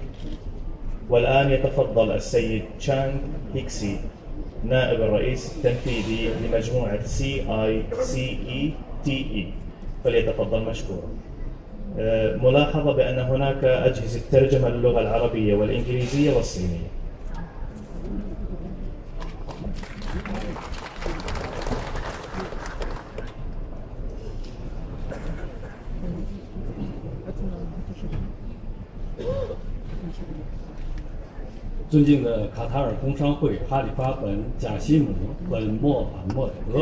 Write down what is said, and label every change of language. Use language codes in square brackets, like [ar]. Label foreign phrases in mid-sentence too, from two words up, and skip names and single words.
[ar] والآن يتفضل السيد تشانغ هيكسي نائب الرئيس التنفيذي لمجموعة CICETE فليتفضل مشكورا. ملاحظة بأن هناك أجهزة ترجمة للغة العربية والإنجليزية والصينية. [zh] 尊敬的卡塔尔工商会哈里发本贾西姆本莫罕默德